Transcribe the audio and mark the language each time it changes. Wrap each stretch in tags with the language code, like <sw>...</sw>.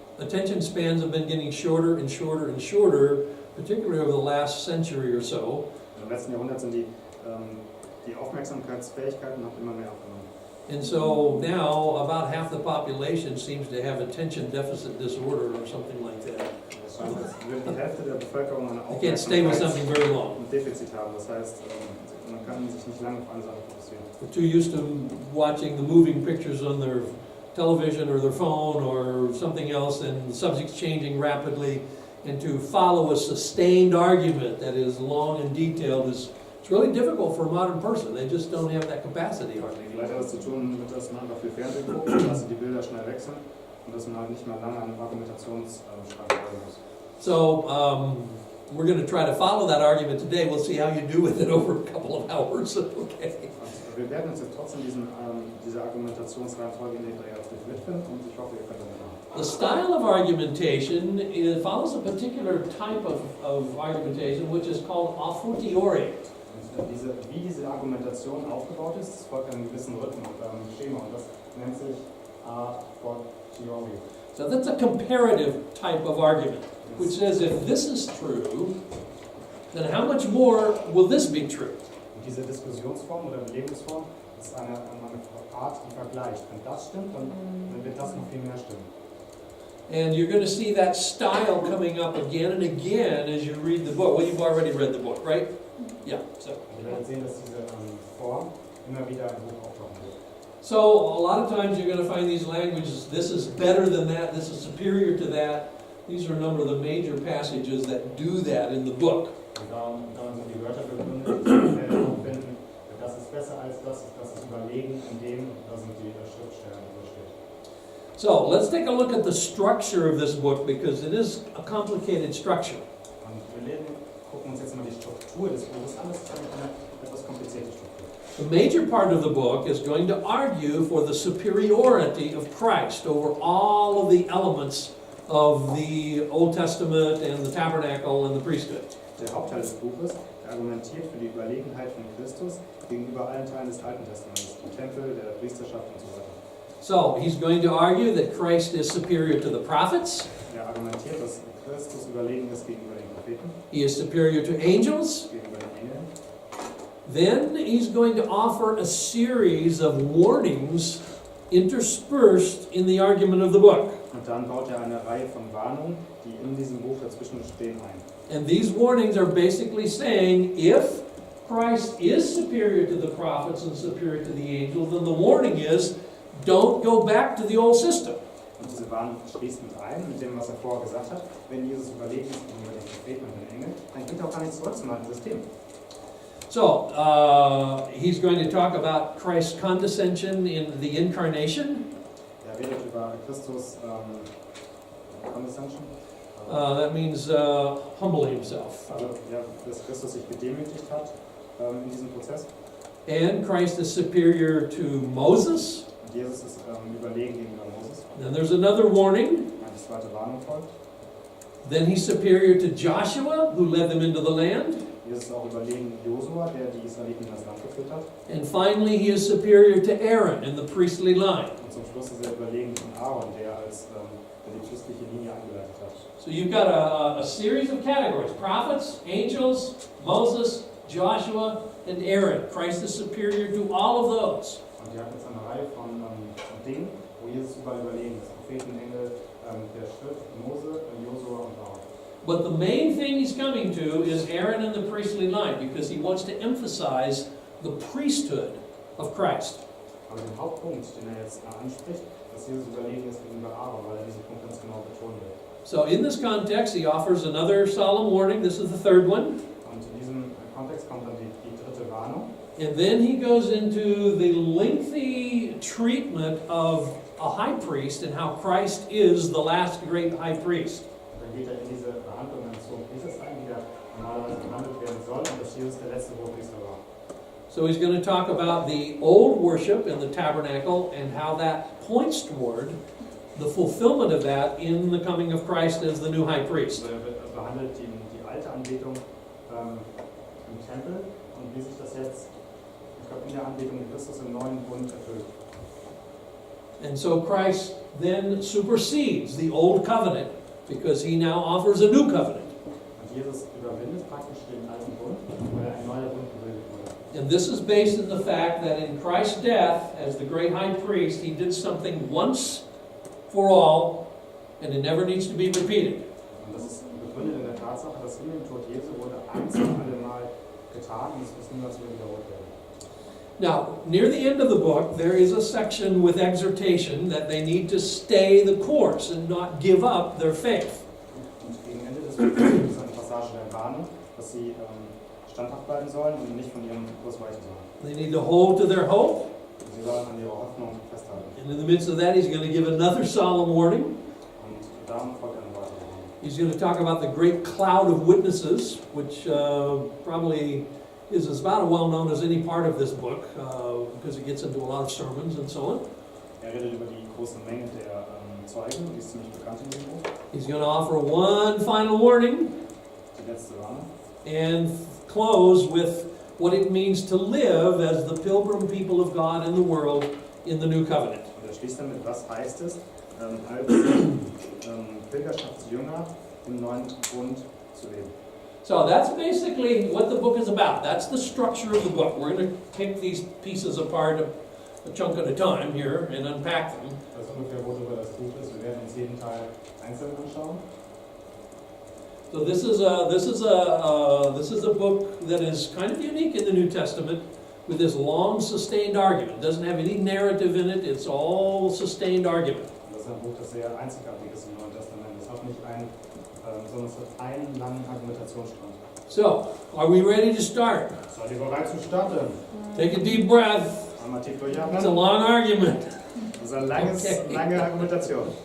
<en>Attention spans have been getting shorter and shorter and shorter, particularly over the last century or so.</en> <de>Im letzten Jahrhundert sind die Aufmerksamkeitsfähigkeiten noch immer mehr abgenommen.</de> <en>And so now about half the population seems to have attention deficit disorder or something like that.</en> <de>Es scheint, als würde die Hälfte der Bevölkerung eine</de> <en>They can't stay with something very long.</en> <de>Defizit haben. Das heißt, man kann sich nicht lange auf eine Sache fokussieren.</de> <en>They're too used to watching the moving pictures on their television or their phone or something else, and the subject's changing rapidly, and to follow a sustained argument that is long and detailed is it's really difficult for a modern person. They just don't have that capacity hardly.</en> <de>Vielleicht hat das zu tun mit, dass man einfach viel Fernsehen guckt, dass die Bilder schnell wechseln und dass man halt nicht mehr lange an Argumentationsstrang folgen muss.</de> <en>So we're going to try to follow that argument today. We'll see how you do with it over a couple of hours. Okay.</en> <de>Wir werden uns jetzt trotzdem dieser Argumentationsreihenfolge in den 3 Jahren widmen und ich hoffe, ihr könnt damit machen.</de> <en>The style of argumentation follows a particular type of argumentation which is called a fortiori.</en> <de>Wie diese Argumentation aufgebaut ist, das folgt einem gewissen Rhythmus, einem Schema und das nennt sich a fortiori.</de> <en>So that's a comparative type of argument, which says if this is true, then how much more will this be true?</en> <de>Und diese Diskussionsform oder Belegungsform ist eine Art, die vergleicht. Wenn das stimmt, dann wird das noch viel mehr stimmen.</de> <en>And you're going to see that style coming up again and again as you read the book. Well, you've already read the book, right? Yeah. So.</en> <de>Wir werden sehen, dass diese Form immer wieder im Buch auftauchen wird.</de> <en>So a lot of times you're going to find these languages, this is better than that, this is superior to that. These are a number of the major passages that do that in the book.</en> <de>Und darum sind die Wörter begründet, die finden, das ist besser als das ist überlegen in dem, da sind die Schriftstellen, die da steht.</de> <en>So let's take a look at the structure of this book because it is a complicated structure.</en> <de>Und wir gucken uns jetzt mal die Struktur des Buches an, das ist eine etwas komplizierte Struktur.</de> <en>The major part of the book is going to argue for the superiority of Christ over all of the elements of the Old Testament and the tabernacle and the priesthood.</en> <de>Der Hauptteil des Buches argumentiert für die Überlegenheit von Christus gegenüber allen Teilen des Alten Testaments, dem Tempel, der Priesterschaft und so weiter.</de> <en>So he's going to argue that Christ is superior to the prophets.</en> <de>Argumentiert, dass Christus überlegen ist gegenüber den Propheten,</de> <en>He is superior to angels.</en> <de>gegenüber den Engeln.</de> <en>Then he's going to offer a series of warnings interspersed in the argument of the book.</en> <de>Und dann baut eine Reihe von Warnungen, die in diesem Buch dazwischen stehen, ein.</de> <en>And these warnings are basically saying if Christ is superior to the prophets and superior to the angels, then the warning is don't go back to the old system.</en> <de>Und diese Warnung schließt mit ein, mit dem, was vorher gesagt hat. Wenn Jesus überlegen ist gegenüber den Propheten und den Engeln, dann geht auch gar nicht zurück zum alten System.</de> <en>So, he's going to talk about Christ's condescension in the incarnation.</en> <de>Redet über Christus condescension.</de> <en>That means humbling himself.</en> <de>Also, dass Christus sich gedemütigt hat in diesem Prozess.</de> <en>And Christ is superior to Moses.</en> <de>Und Jesus ist überlegen gegenüber Moses.</de> <en>Then there's another warning.</en> <de>Eine zweite Warnung folgt.</de> <en>Then he's superior to Joshua, who led them into the land.</en> <de>Jesus ist auch überlegen Josua, der die Israeliten in das Land geführt hat.</de> <en>And finally, he is superior to Aaron in the priestly line.</en> <de>Und zum Schluss ist überlegen von Aaron, der die christliche Linie eingeleitet hat.</de> <en>So you've got a series of categories: prophets, angels, Moses, Joshua, and Aaron. Christ is superior to all of those.</en> <de>Und ihr habt jetzt eine Reihe von Dingen, wo Jesus überlegen ist. Propheten, Engel, der Schrift, Mose, Josua und Aaron.</de> <en>But the main thing he's coming to is Aaron and the priestly line, because he wants to emphasize the priesthood of Christ.</en> <de>Aber den Hauptpunkt, den jetzt anspricht, dass Jesus überlegen ist gegenüber Aaron, weil diesen Punkt ganz genau betonen wird.</de> <en>So in this context, he offers another solemn warning. This is the third one.</en> <de>Und in diesem Kontext kommt dann die dritte Warnung.</de> <en>And then he goes into the lengthy treatment of a high priest and how Christ is the last great high priest.</en> <de>Dann geht in diese Behandlung eines Hohen Priesters ein, wie der normalerweise behandelt werden soll, und dass Jesus der letzte Hohepriester war.</de> <en>So he's going to talk about the old worship in the tabernacle and how that points toward the fulfillment of that in the coming of Christ as the new high priest.</en> <de>Er behandelt die alte Anbetung im Tempel und wie sich das jetzt in der Anbetung Christus im neuen Bund erfüllt.</de> <en>And so Christ then supersedes the old covenant because he now offers a new covenant.</en> <de>Und Jesus überwindet praktisch den alten Bund, weil ein neuer Bund gebildet wurde.</de> <en>And this is based on the fact that in Christ's death as the great high priest, he did something once for all, and it never needs to be repeated.</en> <de>Und das ist begründet in der Tatsache, dass in dem Tod Jesu wurde eins und allemal getan und es muss niemals mehr wiederholt werden.</de> <en>Now, near the end of the book, there is a section with exhortation that they need to stay the course and not give up their faith.</en> <de>Und gegen Ende des Buches gibt es eine Passage der Warnung, dass sie standhaft bleiben sollen und nicht von ihrem Kurs weichen sollen.</de> <en>They need to hold to their hope.</en> <de>Und sie sollen an ihrer Hoffnung festhalten.</de> <en>And in the midst of that, he's going to give another solemn warning.</en> <de>Und darum folgt eine weitere Warnung.</de> <en>He's going to talk about the great cloud of witnesses, which probably is as about as well known as any part of this book, because it gets into a lot of sermons and so on.</en> <de>Redet über die große Menge der Zeugen, die ist ziemlich bekannt in dem Buch.</de> <en>He's going to offer one final warning</en> <de>Die letzte Warnung.</de> <en>and close with what it means to live as the pilgrim people of God in the world in the new covenant.</en> <de>Und schließt damit, was heißt es, als Pilgerschaftsjünger im neuen Bund zu leben.</de> <en>So that's basically what the book is about. That's the structure of the book. We're going to pick these pieces apart a chunk at a time here and unpack them.</en> <de>Das ist ungefähr, worüber das Buch ist. Wir werden uns jeden Teil einzeln anschauen.</de> <en>So this is a book that is kind of unique in the New Testament with this long sustained argument. It doesn't have any narrative in it. It's all sustained argument.</en> <de>Das ist ein Buch, das sehr einzigartig ist im Neuen Testament. Es hat nicht sondern es hat einen langen Argumentationsstrang.</de> <en>So, are we ready to start?</en> <de>Seid ihr bereit zu starten?</de> <en>Take a deep breath.</en> <de>Einmal tief</de> <en>It's a</en> <de>durchatmen.</de> <en>long argument.</en> <de>Das ist eine lange Argumentation.</de>